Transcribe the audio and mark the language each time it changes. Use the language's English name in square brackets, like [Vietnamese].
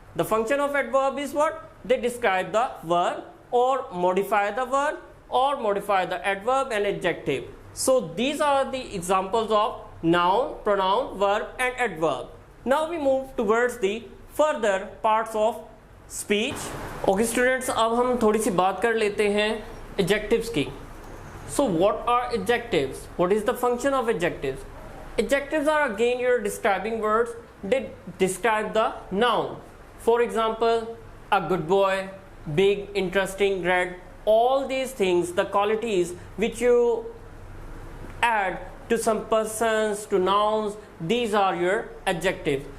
[English] The function of adverb is what? They describe the verb or modify the verb or modify the adverb and adjective. So these are the examples of noun, pronoun, verb and adverb. Now we move towards the further parts of speech. Okay students, [Hindi] अब हम थोड़ी सी बात कर लेते हैं adjectives की. [English] So what are adjectives? What is the function of adjectives? Adjectives are again your describing words. They describe the noun. For example, a good boy, big, interesting, red. All these things, the qualities which you add to some persons, to nouns, these are your adjectives.